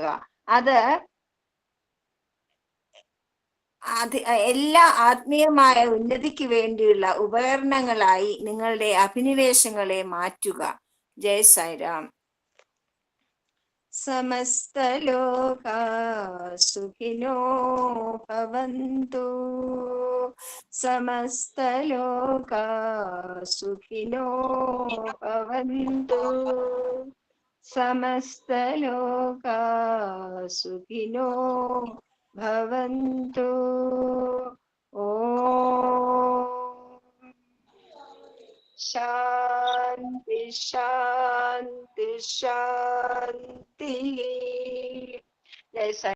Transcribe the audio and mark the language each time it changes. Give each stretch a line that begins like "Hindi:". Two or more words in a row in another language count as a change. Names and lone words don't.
Malayalam: അത് എല്ലാ ആത്മീയമായ ഉന്നതിക്ക് വേണ്ടിയുള്ള ഉപകരണങ്ങളായി നിങ്ങളുടെ അഭിനിവേശങ്ങളെ മാറ്റുക.
Sanskrit: जय साईराम। समस्तलोकाः सुखिनो भवन्तु. समस्तलोकाः सुखिनो भवन्तु. समस्तलोकाः सुखिनो भवन्तु. ॐ शान्ति शान्ति शान्ति. जय साई.